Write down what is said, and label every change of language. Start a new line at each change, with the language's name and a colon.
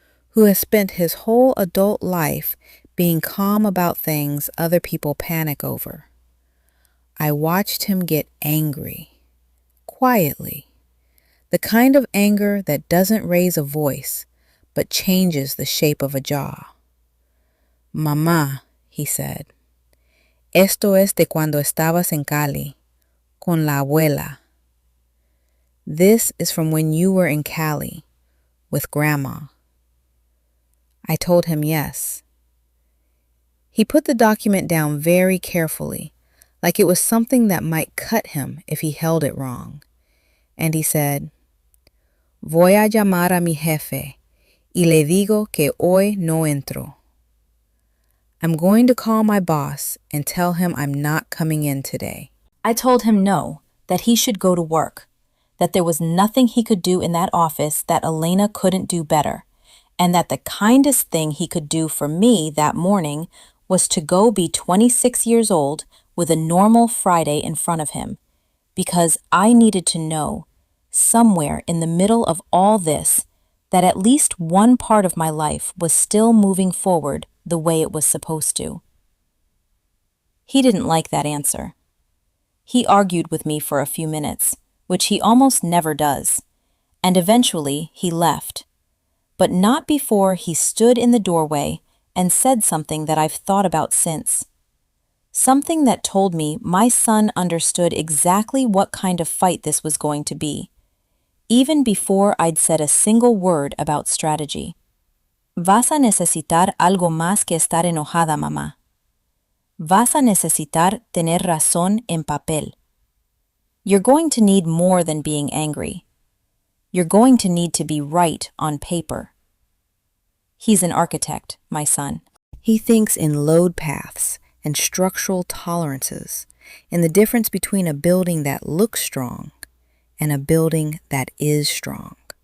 English: who has spent his whole adult life being calm about things other people panic over. I watched him get angry, quietly, the kind of anger that doesn't raise a voice, but changes the shape of a jaw.
Spanish: Mamá,
English: he said,
Spanish: esto es de cuando estabas en Cali, con la abuela.
English: This is from when you were in Cali, with Grandma. I told him yes. He put the document down very carefully, like it was something that might cut him if he held it wrong. And he said,
Spanish: Voy a llamar a mi jefe y le digo que hoy no entro.
English: I'm going to call my boss and tell him I'm not coming in today. I told him no, that he should go to work, that there was nothing he could do in that office that Elena couldn't do better, and that the kindest thing he could do for me that morning was to go be 26 years old with a normal Friday in front of him, because I needed to know, somewhere in the middle of all this, that at least one part of my life was still moving forward the way it was supposed to. He didn't like that answer. He argued with me for a few minutes, which he almost never does, and eventually he left, but not before he stood in the doorway and said something that I've thought about since. Something that told me my son understood exactly what kind of fight this was going to be, even before I'd said a single word about strategy.
Spanish: Vas a necesitar algo más que estar enojada, mamá. Vas a necesitar tener razón en papel.
English: You're going to need more than being angry. You're going to need to be right on paper. He's an architect, my son. He thinks in load paths and structural tolerances, in the difference between a building that looks strong and a building that is strong.